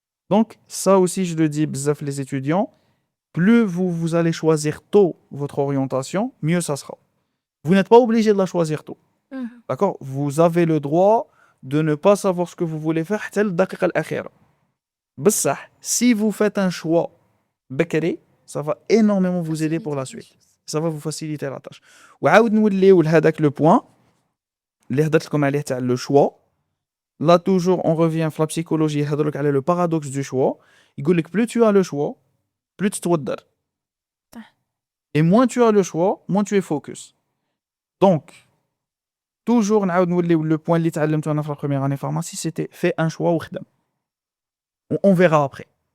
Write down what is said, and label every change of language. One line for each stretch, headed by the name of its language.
French: Donc ça aussi je le dis bzaf les étudiants, plus vous allez choisir tôt votre orientation, mieux ça sera. Vous n'êtes pas obligé de la choisir tôt. D'accord? Vous avez le droit de ne pas savoir ce que vous voulez faire
Arabic: حتى الدقيقة الأخيرة. بصح
French: si vous faites un choix
Arabic: بكري,
French: ça va énormément vous aider pour la suite. Ça va vous faciliter la tâche.
Arabic: وعاود نوليو لهذاك
French: le point
Arabic: اللي هضرت لكم عليه تاع
French: le choix. Là toujours on revient في la psychologie
Arabic: يهضر لك على
French: le paradoxe du choix.
Arabic: يقول لك
French: plus tu as le choix, plus
Arabic: تتوضر.
French: Et moins tu as le choix, moins tu es focus. Donc toujours
Arabic: نعاود نوليو
French: le point
Arabic: اللي تعلمته انا في
French: la première année pharmacie, c'était fais un choix
Arabic: وخدم.
French: On verra après.